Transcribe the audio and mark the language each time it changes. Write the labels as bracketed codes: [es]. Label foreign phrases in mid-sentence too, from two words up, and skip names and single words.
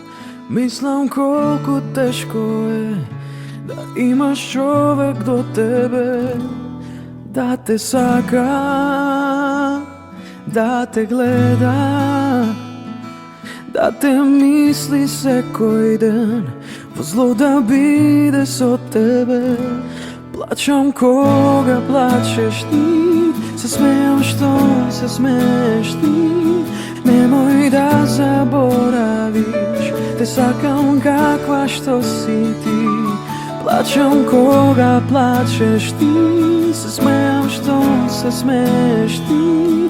[mk] Мислим колико тешко је да имаш човек до тебе, да те сака, да те гледа, да те мисли се кој дан, во зло да биде со тебе. Плачам кога плачеш ти, се смејам што се смееш ти. Немој да заборавиш, те сакам каква што си ти. Плачам кога плачеш ти, се смејам што се смееш ти.